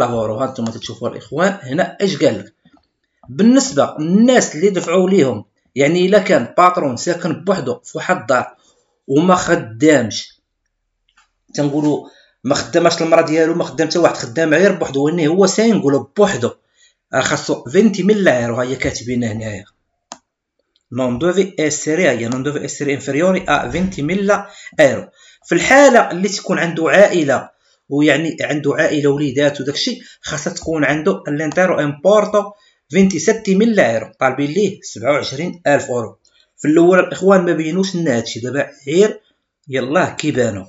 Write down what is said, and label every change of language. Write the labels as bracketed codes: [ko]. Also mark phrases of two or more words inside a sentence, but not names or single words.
[ar] هانتوما تشوفوا الاخوان هنا اش قال لك. بالنسبه للناس اللي دفعوا ليهم، يعني الا كان باترون ساكن بوحدو في واحد الدار وما خدامش، تنقولوا ما خدامش المراه ديالو، ما خدام حتى واحد، خدام غير بوحدو، واني هو سينقولوا بوحدو، خاصو 20,000 ايرو. ها هي كاتبينها هنايا [it] non deve essere inferiori a [ar] 20,000 ايرو. في الحاله اللي تكون عنده عائله، ويعني عنده عائله وليدات وداكشي، خاصها تكون عنده [it] l'intero importo [ar] 27,000 ايرو، طالبين ليه 27,000 اورو. في الاول الاخوان ما بينوش لنا هادشي، دابا غير يلاه كيبانو.